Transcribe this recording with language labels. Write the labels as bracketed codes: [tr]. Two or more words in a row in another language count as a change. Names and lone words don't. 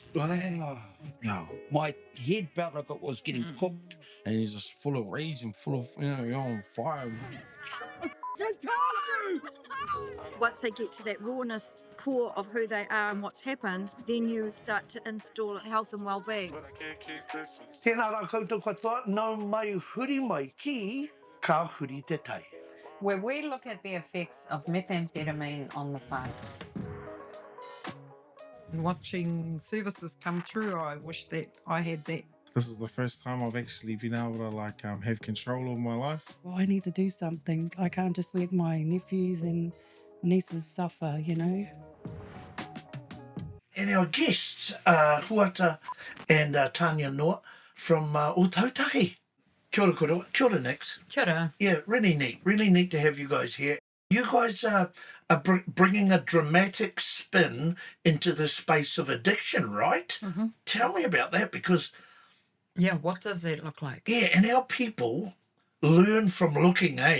[en] Yeah, my head felt like it was getting cooked, and he's just full of rage and full of, you're on fire. Just go! Once they get to that rawness core of who they are and what's happened, then you start to install health and well-being. [mi] Tēnā rā koutou katoa, nau mai huri mai ki, ka huri te tai. [en] Where we look at the effects of methamphetamine on the farm. Watching services come through, I wish that I had that. This is the first time I've actually been able to have control of my life. Well, I need to do something. I can't just let my nephews and nieces suffer, you know. And our guests are Huata and Tania Noa from Otautahi. [mi] Kia ora koroa. Kia ora, Nix. Kia ora. [en] Yeah, really neat to have you guys here. You guys are bringing a dramatic spin into the space of addiction, right? Mm-hmm. Tell me about that, because... Yeah, what does that look like? Yeah, and our people learn from looking, eh?